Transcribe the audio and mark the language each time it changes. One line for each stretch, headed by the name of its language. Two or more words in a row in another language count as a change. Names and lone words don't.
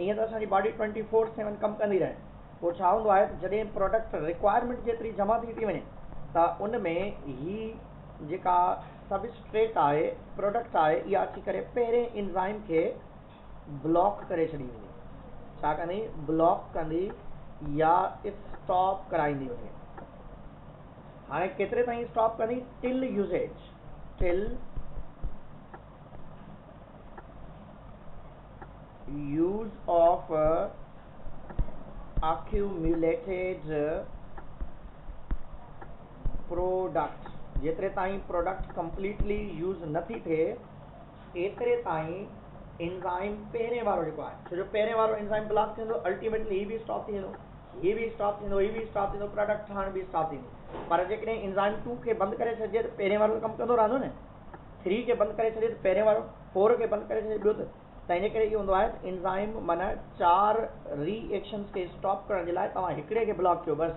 Sindhi: ईअं त असांजी बॉडी 24/7 कमु कंदी रहे। पोइ छा हूंदो आहे त जॾहिं
English: product requirement
Sindhi: जेतिरी जमा थी वञे त उन में ही जेका सबस्ट्रेट आहे प्रोडक्ट आहे इहा अची करे पहिरें एंजाइम खे ब्लॉक करे छॾी वेंदी। छा कंदी? ब्लॉक कंदी या स्टॉप कराईंदी हुजे। हाणे केतिरे ताईं स्टॉप कंदी?
English: till usage, till use of accumulated product,
Sindhi: जेतिरे ताईं प्रोडक्ट
English: completely use
Sindhi: नथी थिए एतिरे ताईं एंजाइम पहिरें वारो जेको आहे, छो जो पहिरें वारो एंजाइम ब्लॉक थींदो, अल्टीमेटली हीअ बि स्टॉप थी वेंदो, हीअ बि स्टॉप थींदो, हीअ बि स्टॉप थींदो, प्रोडक्ट ठहण बि स्टॉप थींदी। पर जेकॾहिं एंजाइम 2 खे बंदि करे छॾिजे त पहिरें वारो कमु कंदो रहंदो न, 3 खे बंदि करे छॾिजे त पहिरें वारो, 4 खे बंदि करे छॾिजे ॿियो त इन करे इहो हूंदो आहे त एंजाइम माना 4 रिएक्शन्स खे स्टॉप करण जे लाइ तव्हां हिकिड़े खे ब्लॉक कयो बसि।